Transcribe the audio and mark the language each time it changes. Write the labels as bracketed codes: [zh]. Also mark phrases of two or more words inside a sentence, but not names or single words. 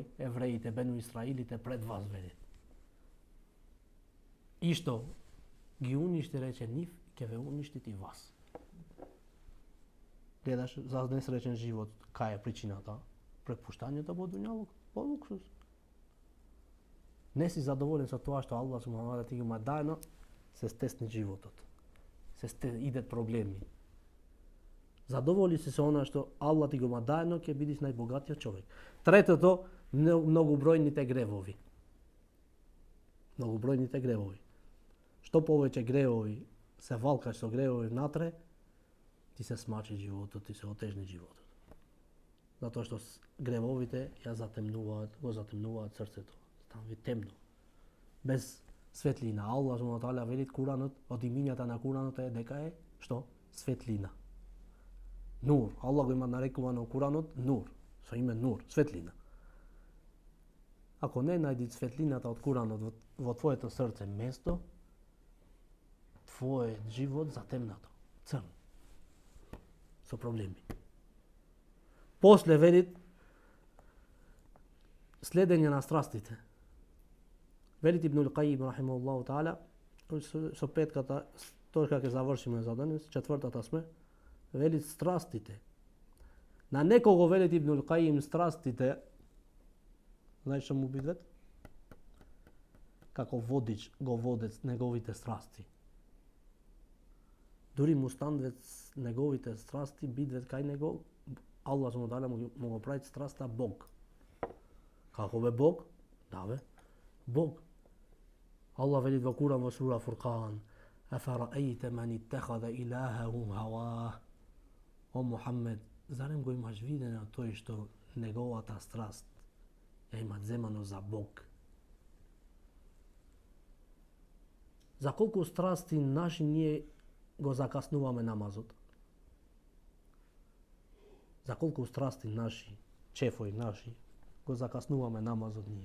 [mk] Евреите, Бену Исраилите пред вас, вели. И што ги уништи, рече, нив, ќе ве уништити вас. Гледаш за несречен живот, кај е причината? Препуштањето во дуњалукот, во луксус. Не си задоволен со тоа што Аллах [ar] سبحانه وتعالى [mk] ти ги има даено, се стесни животот. Идат проблеми. Задоволи се со она што Аллах ти го има даено, ќе бидеш најбогатиот човек. Третото, многобројните гревови. Многобројните гревови. Што повеќе гревови се валкаш со гревови внатре, ти се смачи животот, ти се отежни животот. Затоа што гревовите го затемнуваат срцето. Станува темно. Без светлина. Аллах [ar] سبحانه وتعالى [mk] вели Куранот, од имињата на Куранот е дека е што? Светлина. Нур. Аллах го има нарекувано Куранот Нур. Со име Нур, светлина. Ако не најди светлината од Куранот во твоето срце место, твојот живот затемнато, црн, со проблеми. После велит следење на страстите. Велит Ибнул Каим [ar] رحمه الله تعالى, [mk] со петката точка ќе завршиме за денес, четвртата сме, велит страстите. На некого велит Ибнул Каим страстите, знаеш што му бидат? Како водич го водец неговите страсти. Дури му станвец неговите страсти бидвет кај него, Аллах му го прави страста Бог. Како бе Бог? Да бе, Бог. Аллах вели во Куран во сура Фуркан: [ar] "أفرأيت من اتخذ إلهه هواه." [mk] О Мухаммед, зарем го имаш видено тој што неговата страст ја има земано за Бог? За колку страсти наши ние го закаснуваме намазот? За колку страсти наши, чефои наши, го закаснуваме намазот ние?